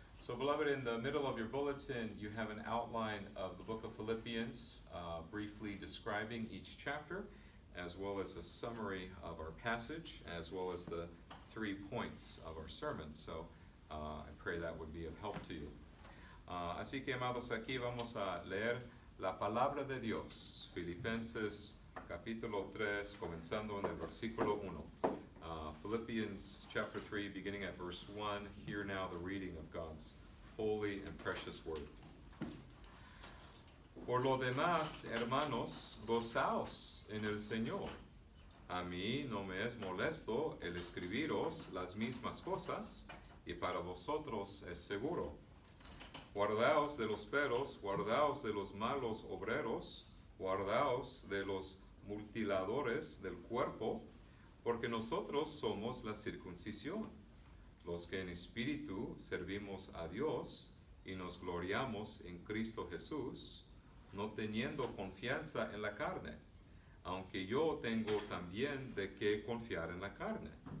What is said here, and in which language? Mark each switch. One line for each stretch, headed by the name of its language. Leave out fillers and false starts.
English: So, beloved, in the middle of your bulletin, you have an outline of the book of Philippians, briefly describing each chapter, as well as a summary of our passage, as well as the 3 points of our sermon. So, I pray that would be of help to you.
Spanish: Así que, amados, aquí vamos a leer la palabra de Dios, Filipenses capítulo 3, comenzando en el versículo 1.
English: Philippians chapter 3, beginning at verse 1, hear now the reading of God's holy and precious word.
Spanish: Por lo demás, hermanos, gozaos en el Señor. A mí no me es molesto el escribiros las mismas cosas, y para vosotros es seguro. Guardaos de los perros, guardaos de los malos obreros, guardaos de los mutiladores del cuerpo, porque nosotros somos la circuncisión, los que en espíritu servimos a Dios y nos gloriamos en Cristo Jesús, no teniendo confianza en la carne, aunque yo tengo también de qué confiar en la carne.